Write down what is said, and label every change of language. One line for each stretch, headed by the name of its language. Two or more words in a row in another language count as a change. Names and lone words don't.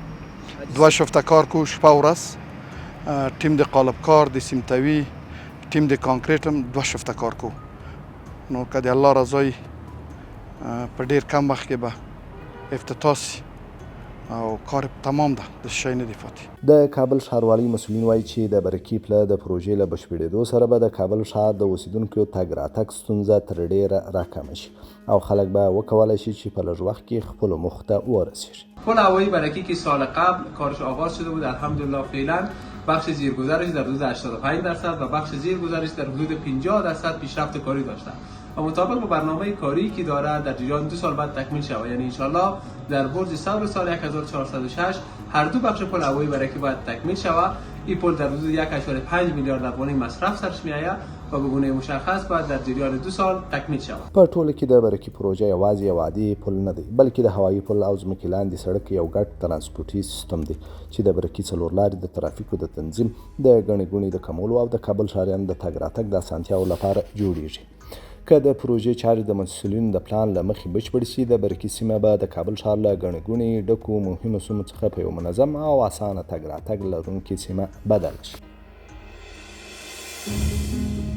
Pashto: 2 شفته کار کو شپه ورځ ټیم د قالب کار د سیمتوي ټیم د کانکریټ هم 2 شفته کار کو نو که د الله رضای په ډېر کم وخت کې به افتتاح سي او کار تمام ده د شی نه دی پاتې. د کابل ښاروالۍ مسؤلین وایي چې د برکي پله د پروژې له بشپړېدو سره به د کابل ښار د اوسیدونکو تګ راتګ ستونزه تر ډېره راکمه شي او خلک به وکولی شي چې په لږ وخت کې خپلو موخو ته ورسیږي.
Persian: پل هوایی برکی که سال قبل کارش آغاز شده بود الحمدلله فعلا بخش زیرگذرش در حدود 85% و بخش زیرگذرش در حدود 50% پیشرفت کاری داشتند و مطابق با برنامه کاری که دارد در جریان 2 سال بعد تکمیل شود یعنی انشالله در برج ثور سال 1406 هر دو بخش پل هوایی برکی باید تکمیل شود. این پل در حدود 1.5 میلیارد افغانی مصرف سرش میآید و به گونه مشخص باید در جریان 2 سال تکمیل شود.
Pashto: په ټوله کې د برکي پروژه یوازې یو عادي پل نه دی بلکې د هوایي پل او ځمکې لاندې سړک یو ګډ ترانسپورټي سیستم دی چې د برکي څلورلارې د ترافیکو د تنظیم د ګڼې ګوڼې د کمولو او د کابل ښاریانو د تګ راتګ د اسانتیاو لپاره جوړیږي. که د پروژې چارې د مسؤلینو د پلان له مخې بشپړې شي د برکي سیمه به د کابل ښار له ګڼې ګوڼې ډکو مهمو سیمو څخه په یو منظم او اسانه تګ راتګ لرونکې سیمه بدله شي.